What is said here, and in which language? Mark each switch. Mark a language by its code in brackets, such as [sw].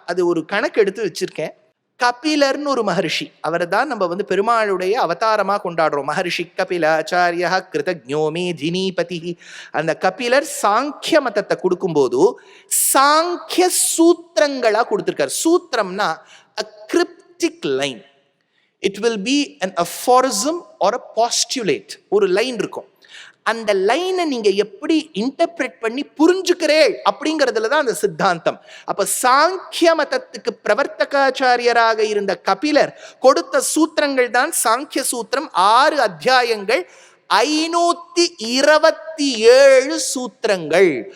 [ta] அது ஒரு கணக்கு எடுத்து வச்சிருக்கேன். கபிலர்னு ஒரு மகர்ஷி, அவரை தான் நம்ம பெருமாளுடைய அவதாரமா கொண்டாடுறோம். [sa] மகர்ஷி கபில ஆச்சாரியா கிருதஜ்ஞோமே தினீபதி. [ta] அந்த கபிலர் சாங்கிய மதத்தை கொடுக்கும்போது சாங்கிய சூத்திரங்களா கொடுத்திருக்கார். சூத்திரம்னா [en] a cryptic line. It will be an aphorism or a postulate. [ta] ஒரு லைன் இருக்கும். அந்த லைனை நீங்க எப்படி இன்டர்பிரேட் பண்ணி புரிஞ்சுக்கிறேள் அப்படிங்கிறதுல தான் அந்த சித்தாந்தம். அப்ப சாங்கிய மதத்துக்கு பிரவர்த்தகாச்சாரியராக இருந்த கபிலர் கொடுத்த சூத்திரங்கள் தான் சாங்கிய சூத்திரம். 6 அத்தியாயங்கள், 527 சூத்திரங்கள்.